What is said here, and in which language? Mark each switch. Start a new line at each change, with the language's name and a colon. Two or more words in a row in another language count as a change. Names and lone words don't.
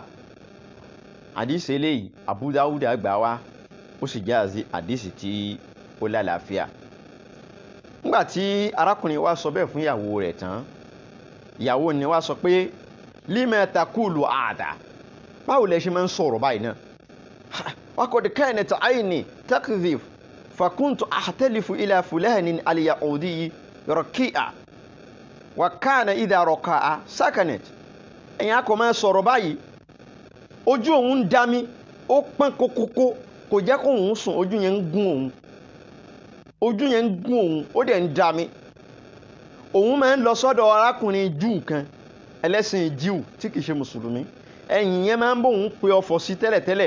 Yoruba: Àdísì eléyìí Abu Dawud gbà wá, ó sì jẹ́ àdísì tí ó lálàáfíà. Nígbà tí arákùnrin wá sọ bẹ́ẹ̀ fún ìyàwó rẹ̀ tán, ìyàwó ni wá sọ pé
Arabic: لم تقول
Yoruba: àdá, báwo lẹ ṣe máa ń sọ̀rọ̀ báyìí náà?
Arabic: وقد كانت عيني تقذف فكنت أختلف إلى فلان اليهودي راقي وكان إذا رقى سكنت.
Yoruba: Ẹ̀yin akọ̀ máa sọ̀rọ̀ báyìí, ojú òun ń dá mi, ó pọ́n kókókó kò jẹ́ kó òun sùn, ojú yẹn ń gún òun ó dẹ̀ ń dá mi. Òun máa ń lọ sọ́dọ̀ arákùnrin Júù kan ẹlẹ́sìn Júù tí kìí ṣe mùsùlùmí, ẹ̀yìn yẹn máa ń bóun pe ọfọ̀ sí tẹ́lẹ̀tẹ́lẹ̀.